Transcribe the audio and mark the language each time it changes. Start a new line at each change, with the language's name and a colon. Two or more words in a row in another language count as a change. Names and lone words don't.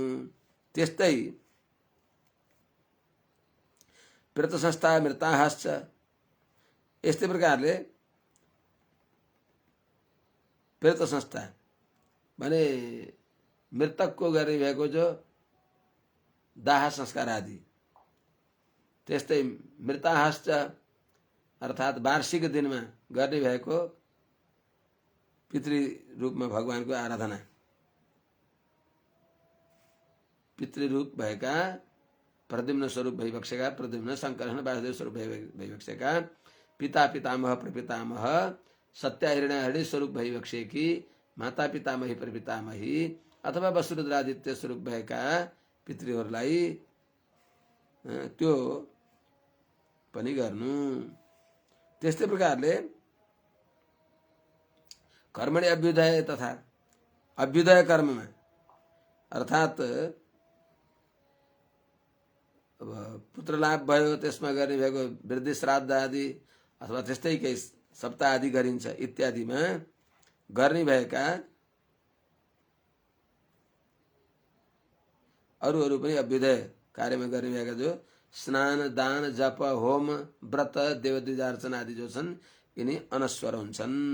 Nepali: त्यस्तै प्रत संस्था मृताश्च, यस्तै प्रकारले प्रेत संस्था भने मृतकको गर्ने भएको जो दाह संस्कार आदि, त्यस्तै मृताश्च अर्थात वार्षिक दिनमा गर्ने भएको पितृ रूपमा भगवानको आराधना, पितृरूप भएका प्रद्युम्न स्वरूप भइबक्सेका प्रद्युम्न, शङ्कर्षण, वासुदेव स्वरूप भइबक्सेका पिता पितामह प्रपितामह, सत्या हिरण्यहरिणी स्वरूप भइबक्सेकी माता पितामही प्रपितामही अथवा वसुरुद्रादित्य स्वरूप भएका पितृहरूलाई त्यो पनि गर्नु। त्यस्तै प्रकारले
Sanskrit: कर्मणि अभ्युदय
Nepali: तथा अभ्युदय कर्ममा अर्थात पुत्र लाभ भयो, त्यसमा गर्ने भएको वृद्धि श्राद्ध आदि अथवा त्यस्तै केही सप्ताह आदि गरिन्छ इत्यादिमा गर्ने भएका अरू पनि अभ्युदय कार्यमा गर्ने भएका जो स्नान, दान, जप, होम, व्रत, देवद्विजार्चना आदि जो छन्, यिनी अनस्वर हुन्छन्।